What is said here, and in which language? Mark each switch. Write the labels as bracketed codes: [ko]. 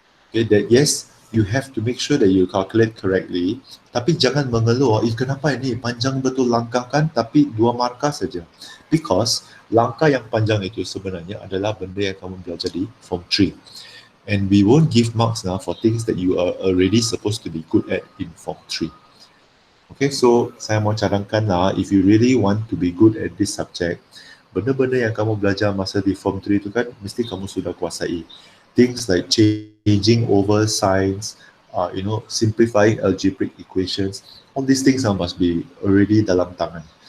[en] Okay, that yes, you have to make sure that you calculate correctly. [ms] Tapi jangan mengeluh, kenapa ini panjang betul langkah kan, tapi 2 markah saja. Because langkah yang panjang itu sebenarnya adalah benda yang kamu belajar di Form 3. [en] And we won't give marks now for things that you are already supposed to be good at in Form 3. [ms] Okay, so saya mau cadangkan lah, [en] if you really want to be good at this subject, [ms] benda-benda yang kamu belajar masa di Form 3 itu kan, mesti kamu sudah kuasai. [en] Things like changing over signs, simplifying algebraic equations, all these things must be already [ms] dalam tangan.